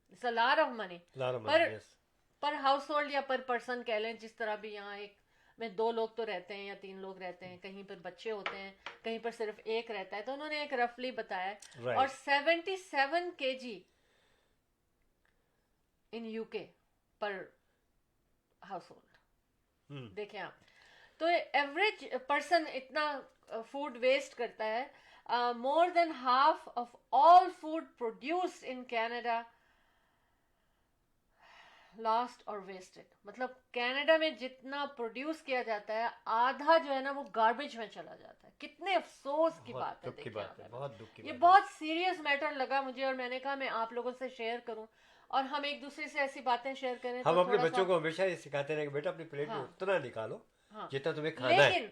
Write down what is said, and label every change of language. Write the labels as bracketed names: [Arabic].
[English] it's a lot of money per household [Hindi] या पर पर्सन कह लें, जिस तरह भी यहाँ एक में 2 लोग तो रहते हैं या 3 लोग रहते हैं, कहीं पर बच्चे होते हैं, कहीं पर सिर्फ एक रहता है, तो उन्होंने एक रफली बताया। और 77 kg [English] in UK per household, [Hindi] देखें आप। तो एवरेज पर्सन इतना फूड वेस्ट करता है। [English] more than half of all food produced in Canada lost or wasted। [Hindi] मतलब कनाडा में जितना प्रोड्यूस किया जाता है आधा जो है ना वो गार्बेज में चला जाता है। कितने अफसोस की बात है, देखिए बहुत दुख की ये बहुत सीरियस मैटर लगा मुझे और मैंने कहा मैं आप लोगों से शेयर करूं और हम एक दूसरे से ऐसी बातें शेयर करें। हम अपने बच्चों को हमेशा ये सिखाते रहे कि बेटा अपनी प्लेट में उतना निकालो जितना तुम्हें खाना है।